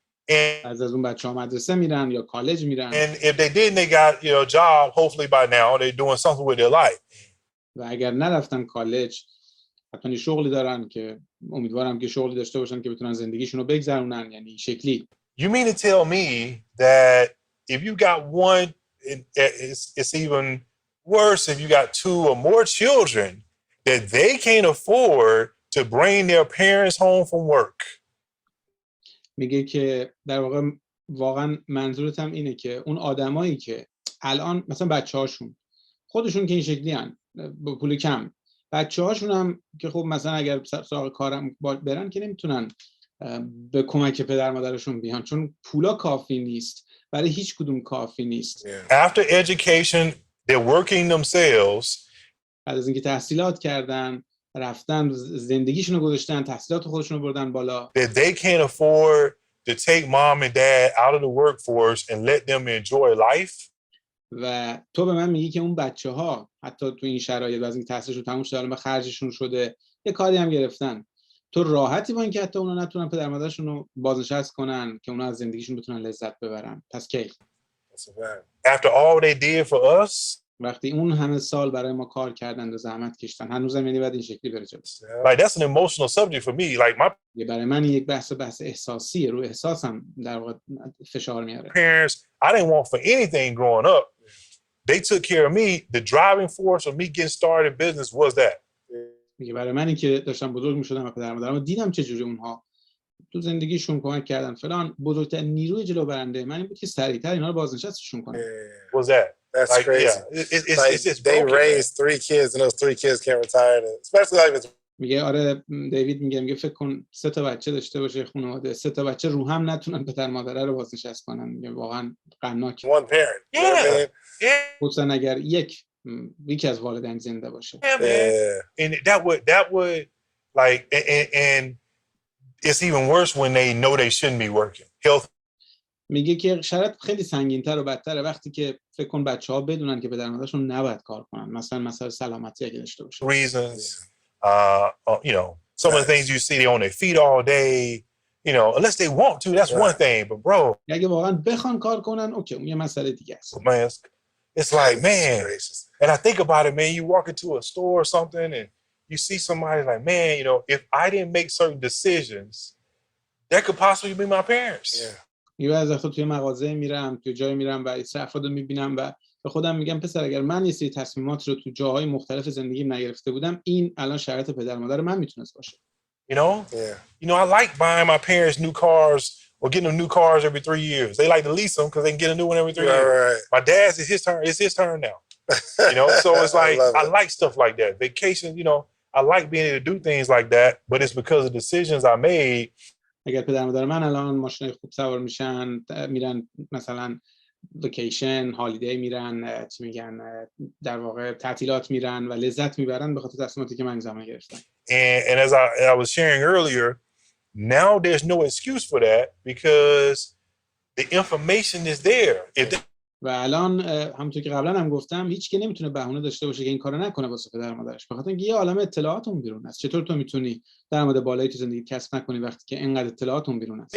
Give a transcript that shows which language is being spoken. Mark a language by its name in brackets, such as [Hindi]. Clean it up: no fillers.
[English] And [Persian] از اون بچه‌ها مدرسه میرن یا کالج میرن. [English] and if they didn't, they got a job. Hopefully by now they're doing something with their life. [Persian] و اگر نرفتن کالج حتما شغلی دارن که امیدوارم که شغلی داشته باشن که بتونن زندگیشون رو بگذرونن، یعنی این شکلی. [English] You mean to tell me that if you got one, it's even worse if you got two or more children that they can't afford to bring their parents home from work. [Persian] میگه که در واقع واقعا منظورت هم اینه که اون آدمایی که الان مثلا بچه‌هاشون خودشون که این شکلی هن با پول کم، بچه‌هاشون هم که خب مثلا اگر سراغ کارم برن که نمیتونن به کمک پدر مادرشون بیان چون پولا کافی نیست، برای هیچ کدوم کافی نیست. [English] After education, they're working themselves. [Persian] بعد از اینکه تحصیلات کردن، رفتن زندگیشون رو گذاشتن، تحصیلات خودشون رو بردن بالا. [English] That they can't afford to take mom and dad out of the workforce and let them enjoy life. [Persian] و تو به من میگی که اون بچه‌ها حتی تو این شرایط از این تحصیلشون تموم شده به خرجشون شده یه کاری هم گرفتن، تو راحتی با اینکه حتی اونا نتونن پدر مادرشون رو بازنشست کنن که اونا از زندگیشون بتونن لذت ببرن؟ پس کی؟ [English] After all they did for us. [Persian] وقتی اون همه سال برای ما کار کردن و زحمت کشیدن، هنوزم یعنی بعد این شکلی بره جلو. [English] Like that's an emotional subject for me. Like my [Persian] برای من یک بحث احساسیه، رو احساسم در واقع فشار میاره. [English] parents, I didn't want for anything growing up. They took care of me. The driving force of me getting started in business was that. [Persian] میگه برای منی که داشتم بزرگ میشدم و پدر مادرم دیدم چه جوری اونها تو زندگیشون کمک کردن فلان، بزرگترین نیروی جلو برنده من این بود که سریعتر اینا رو بازنشستشون کنم. [English] Was that? That's Like, crazy. Yeah, like, it's just they broken, raised 3 kids and those 3 kids can't retire. Especially like it's [Persian] میگه آره دیوید میگه فکر کن 3 تا بچه داشته باشه خانواده، 3 تا بچه رو هم نتونن پدر مادر رو بازنشست کنن. میگه واقعا غمناک. [English] one parent. You know what I mean? [Persian] خصوصا اگر یکی از والدین زنده باشه. [English] Yeah, man. And that would like and it's even worse when they know they shouldn't be working. Health. [Persian] میگه که شرط خیلی سنگین‌تر و بدتره وقتی که فکر کن بچه‌ها بدونن که پدر مادرشون نباید کار کنن، مثلا مسئله سلامتی اگه داشته باشه. [English] Reasons, you know, some of the things you see they on their feet all day, you know, unless they want to, that's one thing. But bro, [Persian] اگه واقعا بخوان کار کنن اوکی اون یه مسئله دیگه است. [English] man, it's like, man, and I think about it, man, you walk into a store or something and you see somebody like, man, you know, if I didn't make certain decisions, that could possibly be my parents. [Persian] یه از وقتا توی مغازه میرم، توی جایی میرم و این افرادو میبینم و به خودم میگم پسر اگر من یه سری تصمیمات رو تو جاهای مختلف زندگیم نگرفته بودم این الان شرایط پدر مادر من میتونست باشه. [English] You know, I like buying my parents new cars or getting them new cars every 3 years. They like to lease them because they can get a new one every 3 years. Right. My dad's it's his turn now. You know, so it's like I like stuff like that. Vacation, you know, I like being able to do things like that, but it's because of decisions I made. [Persian] اگر پدر مادر من الان ماشین خوب سوار میشن، میرن مثلا وکیشن، هالیدی میرن، چی میگن، در واقع تعطیلات میرن و لذت میبرن به خاطر تصمیماتی که من زمان گرفتم. [English] And as I was sharing earlier, now there's no excuse for that because The information is there. If they, [Persian] و الان همونطور که قبلا هم گفتم هیچ کی نمیتونه بهونه داشته باشه که این کارو نکنه واسه پدر مادرش، بخاطر اینکه یه عالمه اطلاعات اون بیرون است. چطور تو میتونی درآمد بالایی تو زندگی کسب نکنی وقتی که اینقدر اطلاعات اون بیرون است؟